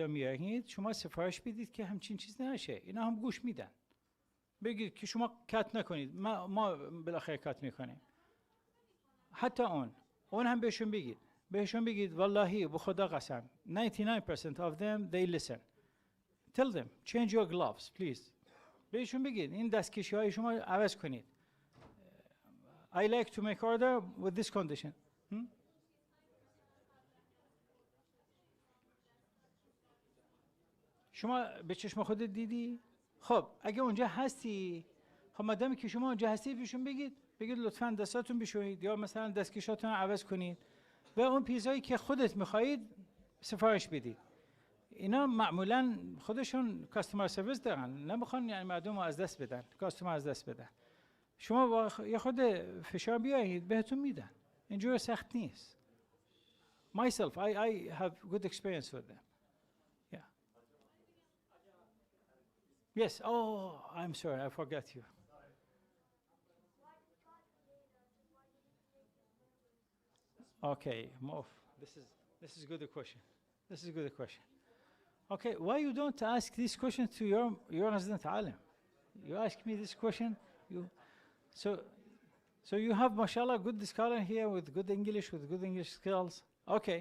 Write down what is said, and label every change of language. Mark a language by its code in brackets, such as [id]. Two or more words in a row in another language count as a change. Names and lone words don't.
[fa] میارید شما سفارش بدید که همچین چیز نشه اینا هم گوش میدن بگید که شما کات نکنید ما بالاخره کات میکنیم حتی اون هم بهشون بگید والله به خدا قسم [en] 99% of them they listen tell them change your gloves please [fa] بهشون بگید این دستکشی های شما عوض کنید [en] I like to make order with this condition. [fa] شما به چشم خودت دیدی؟ خب اگه اونجا هستی خب مادامی که شما اونجا هستی بهشون بگید لطفاً دستاتون بشویید یا مثلا دستکشاتون عوض کنید و اون پیزایی که خودت میخواهید سفارش بدید. اینا معمولاً خودشون [en] customer service [fa] دارن نمیخوان یعنی مردم رو از دست بدن کاستمر از دست بدن شما یه خود فشار بیایید بهتون میدن اینجور سخت نیست [en] myself I have good experience with them yeah yes I'm sorry I forgot you okay move this is good question okay why you don't ask this question to your resident alim you ask me this question So you have, mashallah, good scholar here with good English skills. Okay.